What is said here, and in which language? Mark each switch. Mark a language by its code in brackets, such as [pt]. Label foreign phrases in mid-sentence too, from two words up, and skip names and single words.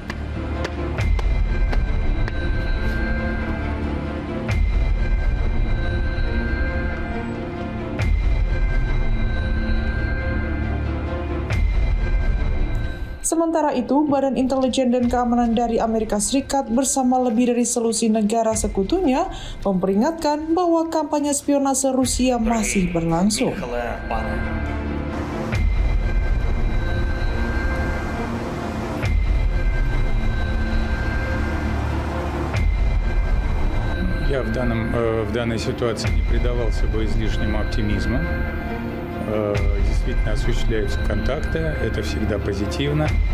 [id] Sementara itu, Badan Intelijen dan Keamanan dari Amerika Serikat bersama lebih dari selusin negara sekutunya memperingatkan bahwa kampanye spionase Rusia masih berlangsung. [ru] Я в данной ситуации не предавался бы излишнему оптимизму. Действительно осуществляются контакты, это всегда позитивно.